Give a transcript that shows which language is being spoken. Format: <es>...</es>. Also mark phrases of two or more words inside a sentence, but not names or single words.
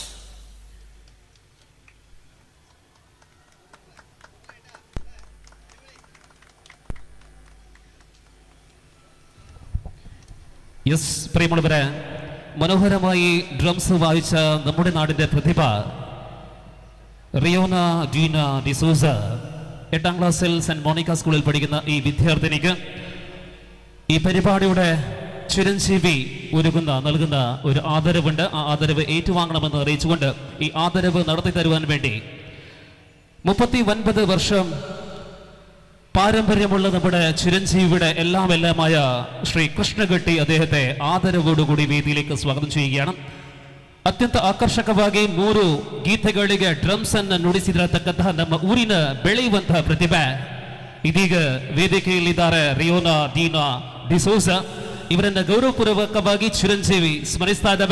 <ml>യെസ് പ്രിയമുള്ളവരെ, മനോഹരമായി ഡ്രംസ് വായിച്ച നമ്മുടെ നാടിൻ്റെ പ്രതിഭ റിയോന ഡീന ഡിസൂസ, 8ാം ക്ലാസ്സിൽ സെന്റ് മോണിക്ക സ്കൂളിൽ പഠിക്കുന്ന ഈ വിദ്യാർത്ഥിനിക്ക് ഈ പരിപാടിയുടെ ചിരഞ്ജീവി നൽകുന്ന ഒരു ആദരവുണ്ട്. ആ ആദരവ് ഏറ്റുവാങ്ങണമെന്ന് അറിയിച്ചുകൊണ്ട് ഈ ആദരവ് നടത്തി തരുവാൻ വേണ്ടി 39 വർഷം പാരമ്പര്യമുള്ള നമ്മുടെ ചിരഞ്ജീവിയുടെ എല്ലാമായ ശ്രീ ಕೃಷ್ಣಗಟ್ಟಿ അദ്ദേഹത്തെ</ml> <kn>ಆದರವೋಡುಗೂಡಿ ವೇದಿಕೆಗೆ ಸ್ವಾಗತ</kn> <ml>ചെയ്യുകയാണ്.</ml> <kn>ಅತ್ಯಂತ ಆಕರ್ಷಕವಾಗಿ 3 ಗೀತೆಗಳಿಗೆ ಡ್ರಮ್ಸ್ ಅನ್ನು ನುಡಿಸಿರತಕ್ಕಂತಹ ನಮ್ಮ ಊರಿನ ಬೆಳೆಯುವಂತಹ ಪ್ರತಿಭೆ ಇದೀಗ ವೇದಿಕೆಯಲ್ಲಿದ್ದಾರೆ. ರಿಯೋನಾ ಡೀನಾ ಡಿಸೋಜ ಇವರನ್ನ ಗೌರವಪೂರ್ವಕವಾಗಿ ಚಿರಂಜೀವಿ ಸ್ಮರಿಸ್ತಾ ಇದ್ದಾವೆ.</kn>